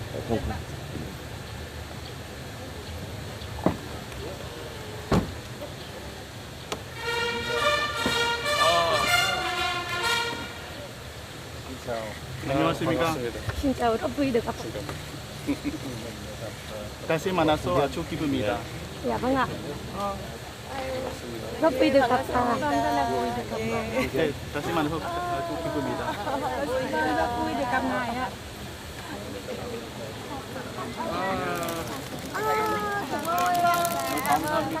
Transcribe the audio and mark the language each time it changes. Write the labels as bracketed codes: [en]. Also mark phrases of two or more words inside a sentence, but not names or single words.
[ko] 안녕하십니까. [vi] Xin chào, rất vui được gặp. [ko] 다시 만나서 아주 기쁩니다. [vi] Dạ vâng ạ. Rất vui được gặp. [ko] 네, 다시 만나서 아주 기쁩니다. [vi] Rất vui được gặp ngài ạ. [ko] 감사합니다.